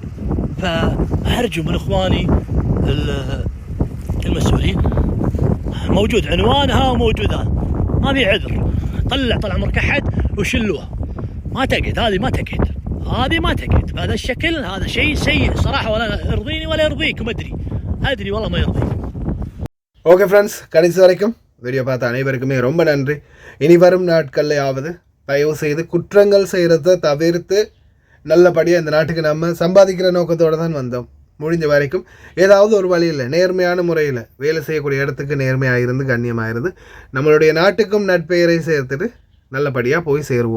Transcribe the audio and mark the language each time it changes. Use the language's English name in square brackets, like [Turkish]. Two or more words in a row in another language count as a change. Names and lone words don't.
[Arabic] فأرجو من إخواني المسؤولين، موجود عنوانها وموجود هذا، ما في عذر. طلع عمرك أحد وشلوها، ما تقعد هذه، ما تقعد هذه، ما تقعد بهذا الشكل. هذا شيء سيء صراحة، ولا يرضيني ولا يرضيكم. أدري والله ما يرضيكم. [English] okay friends, [Tamil] கடைசி வரைக்கும் வீடியோ பார்த்த அனைவருக்குமே ரொம்ப நன்றி. இனி வரும் நாட்கள்லையாவது தயவு செய்து குற்றங்கள் செய்கிறத தவிர்த்து நல்லபடியாக இந்த நாட்டுக்கு நம்ம சம்பாதிக்கிற நோக்கத்தோடு தான் வந்தோம். முடிஞ்ச வரைக்கும் ஏதாவது ஒரு வழியில் நேர்மையான முறையில் வேலை செய்யக்கூடிய இடத்துக்கு நேர்மையாக இருந்து கண்ணியமாக இருந்து நம்மளுடைய நாட்டுக்கும் நட்பெயரை சேர்த்துட்டு நல்லபடியாக போய் சேருவோம்.